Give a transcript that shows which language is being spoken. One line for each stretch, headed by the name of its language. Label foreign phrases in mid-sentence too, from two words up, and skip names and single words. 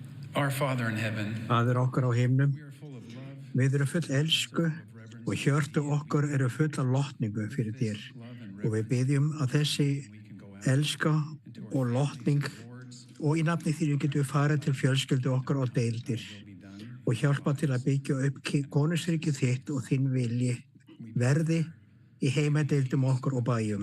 English: Our Father in heaven,
Icelandic: Faðir okkar á himnum,
English: we are full of love,
Icelandic: við erum full elsku og hjörtu okkar eru full af lotningu fyrir þér. Og við byggjum að þessi elska og lotning og í nafni þínu getum við farið til fjölskyldu okkar og deildir og hjálpa til að byggja upp konungsríkið þitt og þinn vilji verði í heimadeildum okkar og bæjum.